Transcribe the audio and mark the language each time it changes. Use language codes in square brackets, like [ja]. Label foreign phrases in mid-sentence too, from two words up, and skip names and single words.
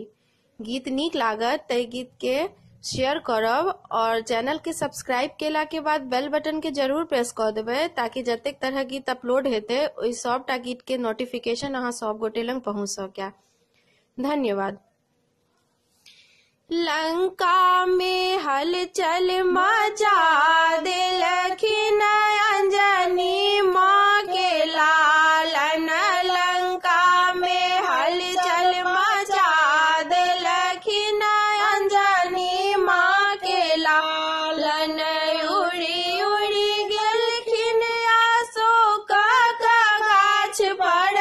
[mai] गीत नीक लागत तै गीत के शेयर करब और चैनल के सब्सक्राइब केला के बाद [en] bell button [mai] के जरूर प्रेस कर देबै ताकि जतेक तरह गीत अपलोड हेतै ओहि सबटा गीत के नोटिफिकेशन अहाँ सब गोटे लंग पहुंच सकै। धन्यवाद। लंका में हलचल मचा देलखिन अंजनी माँ के लालन। लंका में हलचल मचा देलखिन अंजनी माँ के लालन। उड़ी उड़ी गेलखिन अशोक गाछ पर।